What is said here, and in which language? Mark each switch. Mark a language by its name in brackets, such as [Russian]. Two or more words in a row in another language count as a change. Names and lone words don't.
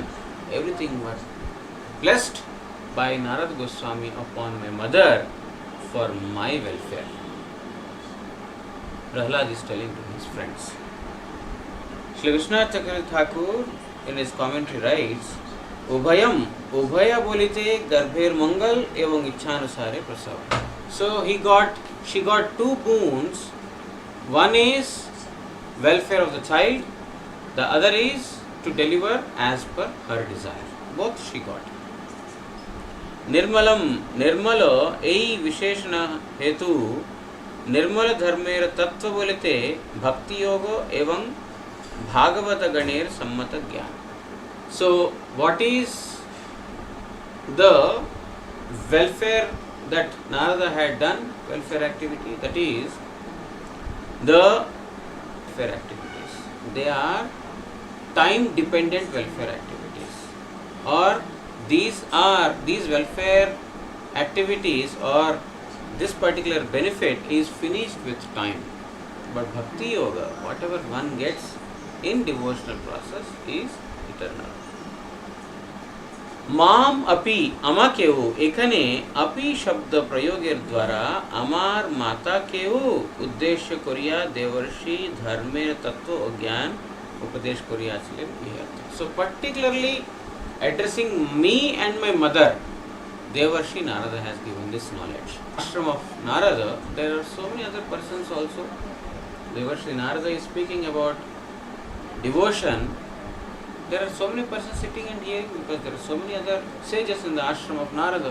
[English] Everything was blessed by Narada Goswami upon my mother for my welfare. Prahlad is telling to his friends. Shri Vishwanath Chakravarti Thakur in his commentary writes, [Bangla] উভয়ম্, উভয় বলিতে গর্ভের মঙ্গল এবং ইচ্ছানুসারে প্রসব. [English] So she got two boons. One is welfare of the child, the other is to deliver as per her desire. Both she got. [Bangla] নির্মলম্, নির্মল, এই বিশেষণ হেতু, নির্মল ধর্মের তত্ত্ব বলিতে ভক্তি যোগ এবং ভাগবত গণের সম্মত জ্ঞান. [English] So, what is the welfare that Narada had done, welfare activity? That is the welfare activities. They are time-dependent welfare activities, or these welfare activities or this particular benefit is finished with time. But Bhakti Yoga, whatever one gets in devotional process is eternal. [Sanskrit] মাম আপি [Bangla] আমাকেও, এখানে আপি শব্দ প্রয়োগের দ্বারা আমার মাতাকেও উদ্দেশ্য করিয়া দেবর্ষি ধর্মের তত্ত্ব ও জ্ঞান উপদেশ করিয়াছিলেন এই অর্থ। [English] so particularly addressing me and my mother, Devarshi Narada has given this knowledge. Ashram of Narada, there are so many other persons also. Devarshi Narada is speaking about devotion. There are so many persons sitting and hearing because there are so many other sages in the ashram of Narada.